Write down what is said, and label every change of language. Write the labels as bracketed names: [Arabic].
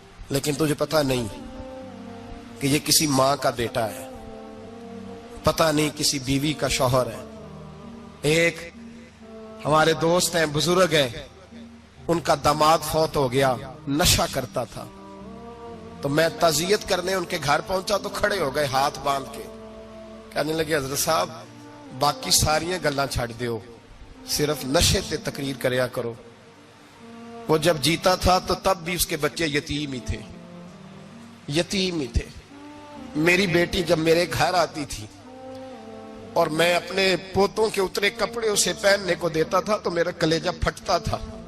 [Urdu] لیکن تجھے پتا نہیں کہ یہ کسی ماں کا بیٹا ہے، پتا نہیں کسی بیوی کا شوہر ہے۔ ایک ہمارے دوست ہیں، بزرگ ہیں، ان کا داماد فوت ہو گیا، نشہ کرتا تھا، تو میں تعزیت کرنے ان کے گھر پہنچا تو کھڑے ہو گئے ہاتھ باندھ کے، کہنے لگے حضرت صاحب [Punjabi] باقی ساری گلاں چھڑ دیو، صرف نشے تے تقریر کریا کرو. [Urdu] وہ جب جیتا تھا تو تب بھی اس کے بچے یتیم ہی تھے, یتیم ہی تھے. میری بیٹی جب میرے گھر آتی تھی اور میں اپنے پوتوں کے اترے کپڑے اسے پہننے کو دیتا تھا تو میرا کلیجہ پھٹتا تھا.